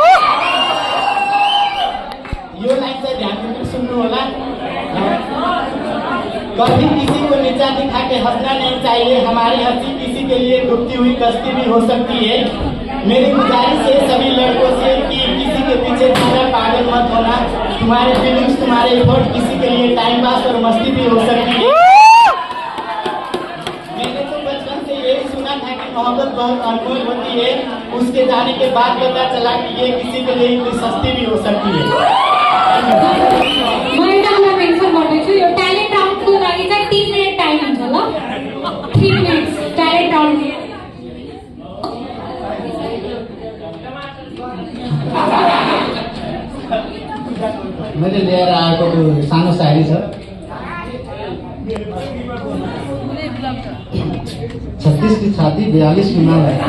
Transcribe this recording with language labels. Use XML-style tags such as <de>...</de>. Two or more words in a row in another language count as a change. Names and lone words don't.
<hi>यो लाइन से ध्यान में सुनने वाला कभी किसी को नीचा दिखा के हंसना नहीं चाहिए हमारी हंसी किसी के लिए डूबती हुई कश्ती भी हो सकती है मेरी गुजारिश है सभी लड़कों से कि किसी के पीछे दूसरा पागल मत होना तुम्हारे फीलिंग्स तुम्हारे एफर्ट किसी के लिए</hi> <en>time pass</en> <hi>और मस्ती भी हो सकती है मैंने तो बचपन से यही सुना था कि मोहब्बत बहुत अनमोल होती है उसके जाने के बाद पता चला कि ये किसी के लिए इतनी सस्ती भी हो सकती है</hi> <ne>म एउटा कुरा मेन्सन गर्दैछु यो ट्यालेन्ट राउन्डको लागि चाहिँ 3</ne> <en>minute time</en> <ne>हुन्छ ल 3</ne> <en>minutes talent round</en> <ne>मैले लिएर आएको सानो शायरी छ</ne> <hi>36 की छाती 42 की माला</hi>